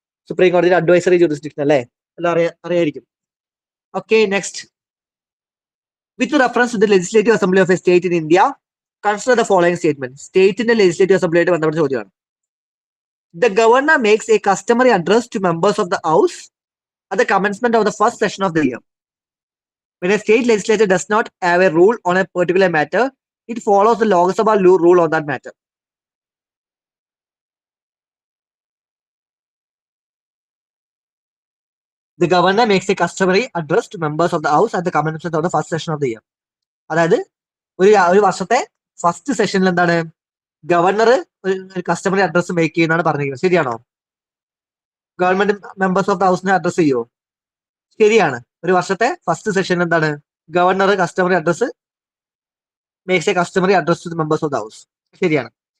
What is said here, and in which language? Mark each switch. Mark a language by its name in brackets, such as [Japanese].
[Malayalam] Supreme കോടതിയുടെ advisory jurisdiction അല്ലേ? എല്ലാം അറിയായിരിക്കും. Okay, next. [English] With reference to the legislative assembly of a state in India, consider the following statement. [Malayalam] സ്റ്റേറ്റിന്റെ legislative അസംബ്ലിയായിട്ട് ബന്ധപ്പെട്ട ചോദ്യമാണ്. [English] The governor makes a customary address to members of the house at the commencement of the first session of the year. When a state legislature does not have a rule on a particular matter, it follows the Lok Sabha rule on that matter. The governor makes a customary address to members of the house at the commencement of the first session of the year. [Malayalam] അതായത് ഒരു വർഷത്തെ first സെഷനിൽ എന്താണ് governor ഒരു customary address make ചെയ്യുന്നതാണ് പറഞ്ഞിരിക്കുന്നത്. ശരിയാണോ? Government members of the ഹൗസിനെ address ചെയ്യുമോ? ശരിയാണ്. ഒരു വർഷത്തെ ഫസ്റ്റ് സെഷനിൽ എന്താണ് governor customary address [English] Makes a customary address to members of the house. [Malayalam] ശരിയാണ്.